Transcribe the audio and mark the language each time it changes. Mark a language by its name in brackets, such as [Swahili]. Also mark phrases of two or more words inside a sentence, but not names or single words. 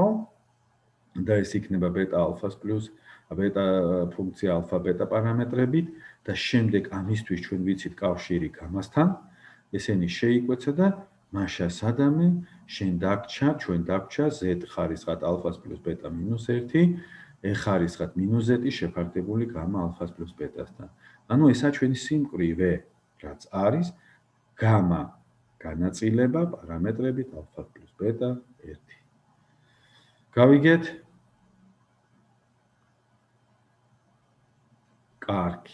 [Georgian] და ეს იქნება ბეტა ალფას პლუს ბეტა ფუნქცია ალფა ბეტა პარამეტრებით და შემდეგ ამისთვის ჩვენ ვიცით კავშირი გამასთან, ესენი შეიკვეცა და მაშა სადამე შენ დაგჭა, ჩვენ დაგჭა z ხარისხად ალფას პლუს ბეტა minus 1, e ხარისხად minus z შეფარდებული გამა ალფას პლუს ბეტასთან. ანუ ესა ჩვენი სიმკვრივე, რაც არის გამა განაწილება პარამეტრებით α + ბეტა 1. გავიგეთ? კარგი.